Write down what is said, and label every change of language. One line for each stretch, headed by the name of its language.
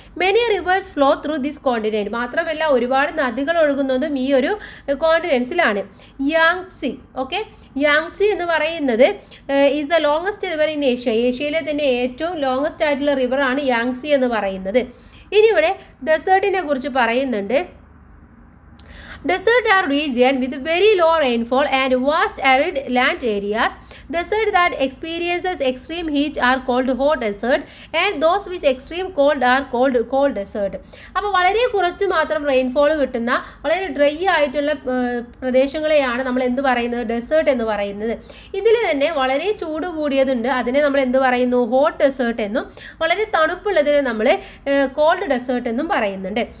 English: Many rivers flow through this continent.
Malayalam: മാത്രമല്ല ഒരുപാട് നദികൾ ഒഴുകുന്നതും ഈ ഒരു കോണ്ടിനെൻസിലാണ്.
English: Yangtze Yangtze
Malayalam: എന്ന് പറയുന്നത്
English: Is the longest river in Asia.
Malayalam: ഏഷ്യയിലെ തന്നെ ഏറ്റവും ലോങ്ങസ്റ്റ് ആയിട്ടുള്ള റിവറാണ് യാങ്സി എന്ന് പറയുന്നത്. ഇനി ഇവിടെ ഡെസേർട്ടിനെ കുറിച്ച് പറയുന്നുണ്ട്.
English: Desert are region with very low rainfall and vast arid land areas. Desert that experiences extreme heat are called hot desert and those with extreme cold are called cold desert.
Malayalam: അപ്പോൾ വളരെ കുറച്ച് മാത്രം റെയിൻഫോൾ കിട്ടുന്ന വളരെ dry ആയിട്ടുള്ള പ്രദേശങ്ങളെയാണ് നമ്മൾ എന്ത് പറയുന്നത്? ഡെസേർട്ട് എന്ന് പറയുന്നത്. ഇതിൽ തന്നെ വളരെ ചൂട് കൂടിയതുണ്ട്. അതിനെ നമ്മൾ എന്ത് പറയുന്നു? ഹോട്ട് ഡെസേർട്ട് എന്നും വളരെ തണുപ്പുള്ളതിനെ നമ്മൾ കോൾഡ് ഡെസേർട്ട് എന്നും പറയുന്നുണ്ട്.